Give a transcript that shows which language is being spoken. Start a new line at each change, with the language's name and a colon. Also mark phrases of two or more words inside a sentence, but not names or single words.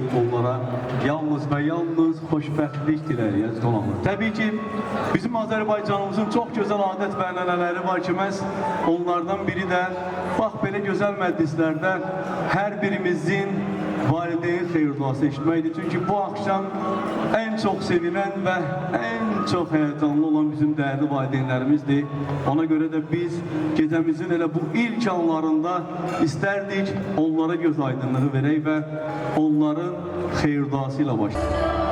Azerbaijani: Onlara yalnız ve yalnız xoşbəxtlik diləyək dolanır. Təbii ki, bizim Azərbaycanımızın çox gözəl adət və ənənələri var ki, məhz onlardan biri də bax belə gözəl məclislərdə hər birimizin valideyn xeyirduası eşitməkdir.
Turkish: Çünki bu akşam en çok sevinən və en çok heyecanlı olan bizim değerli valideynlərimizdir.
Azerbaijani: Ona göre de biz gecemizin elə bu ilk anlarında isterdik onlara göz aydınlığı verək və onların xeyirduası ilə başlayaq.